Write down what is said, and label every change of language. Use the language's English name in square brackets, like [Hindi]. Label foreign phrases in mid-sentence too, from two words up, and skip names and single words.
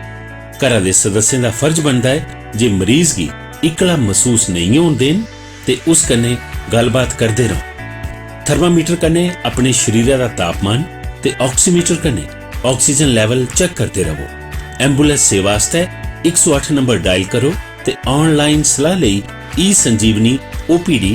[Dogri] घरा दे सदस्यें दा फर्ज बनदा है जे मरीज गी इकला महसूस नहीं होण देन ते उस कन्नै गलबात करदे रहो। थर्मामीटर कन्नै अपने शरीरा दा तापमान ते ऑक्सीमीटर कन्नै [English] oxygen level check [Dogri] करते रहो। एंबुलेंस सेवा आस्तै [Punjabi] 108 ਨੰਬਰ ਡਾਇਲ ਕਰੋ ਤੇ ਆਨਲਾਈਨ ਸਲਾਹ ਲਈ ਈ ਸੰਜੀਵਨੀ OPD